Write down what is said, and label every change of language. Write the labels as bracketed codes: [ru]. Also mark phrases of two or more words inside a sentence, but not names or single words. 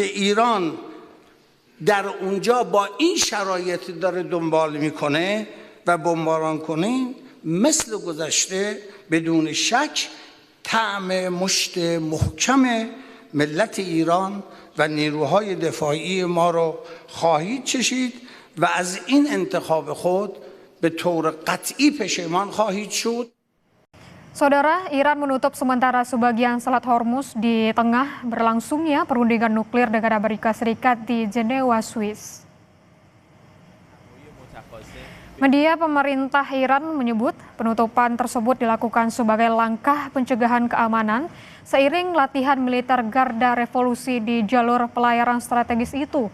[fa] ایران در اونجا با این شرایط داره دنبال میکنه و بمباران کنید، مثل گذشته بدون شک طعم مشت محکم ملت ایران و نیروهای دفاعی ما رو خواهید چشید و از این انتخاب خود به طور قطعی پشیمان خواهید شد. [id] Saudara, Iran menutup sementara sebagian Selat Hormuz di tengah berlangsungnya perundingan nuklir negara Amerika Serikat di Jenewa, Swiss. Media pemerintah Iran menyebut penutupan tersebut dilakukan sebagai langkah pencegahan keamanan seiring latihan militer Garda Revolusi di jalur pelayaran strategis itu.